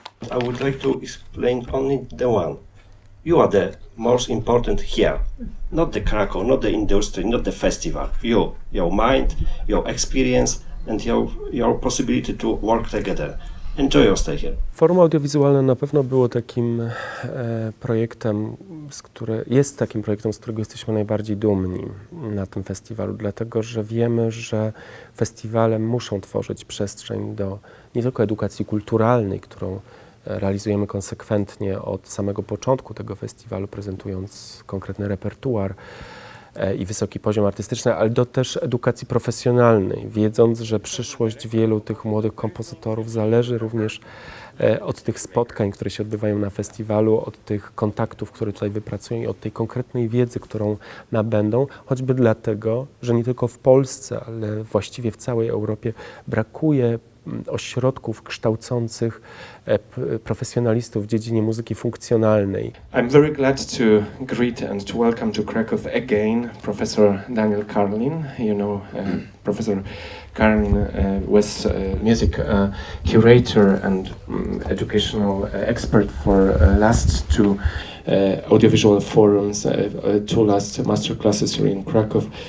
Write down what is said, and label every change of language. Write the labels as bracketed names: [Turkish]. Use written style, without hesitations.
[English] I would like to explain only the one. You are the most important here. Not the Krakow, not the industry, not the festival. You, your mind, your experience, and your possibility to work together. Enjoy your stay here. [Polish] Forum audiowizualne na pewno było takim projektem, jest takim projektem, z którego jesteśmy najbardziej dumni na tym festiwalu, dlatego że wiemy, że festiwale muszą tworzyć przestrzeń do nie tylko edukacji kulturalnej, którą realizujemy konsekwentnie od samego początku tego festiwalu, prezentując konkretny repertuar i wysoki poziom artystyczny, ale do też edukacji profesjonalnej, wiedząc, że przyszłość wielu tych młodych kompozytorów zależy również od tych spotkań, które się odbywają na festiwalu, od tych kontaktów, które tutaj wypracują i od tej konkretnej wiedzy, którą nabędą, choćby dlatego, że nie tylko w Polsce, ale właściwie w całej Europie brakuje ośrodków kształcących profesjonalistów w dziedzinie muzyki funkcjonalnej. [English] I'm very glad to greet and to welcome to Krakow again Professor Daniel Karlin. You know, Professor Karlin was music curator and educational expert for last two audiovisual forums, two last master classes here in Krakow.